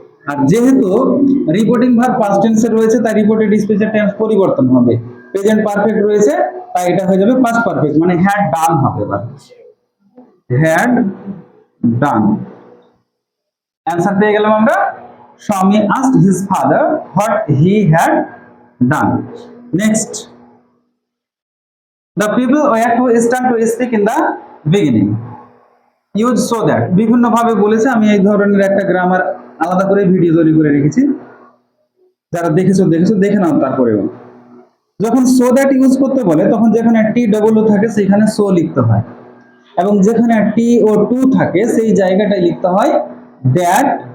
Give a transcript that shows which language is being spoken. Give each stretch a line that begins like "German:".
Bangla: আর যেহেতু reporting verb past টেন্সে রয়েছে তাই রিপোর্টেড স্পিচের টেন্স পরিবর্তন হবে। প্রেজেন্ট পারফেক্ট রয়েছে তাই এটা হয়ে যাবে পাস্ট পারফেক্ট, মানে হ্যাড ডান হবে। এবার হ্যাড ডান, অ্যান্সার পেয়ে গেলাম আমরা।
English: Swami asked his father what he had done. Next, the people were to start to speak in the beginning. Use so that,
Bangla: বিভিন্ন ভাবে বলেছে। আমি এই ধরনের একটা গ্রামার আলাদা করে ভিডিও তৈরি করে রেখেছি, যারা দেখেছো দেখে নাও। তারপরেও যখন সো দ্যাট ইউজ করতে বলে তখন যেখানে টি ডবল ও থাকে সেখানে সো লিখতে হয়, এবং যেখানে টি ও টু থাকে সেই জায়গাটায় লিখতে হয় দ্যাট।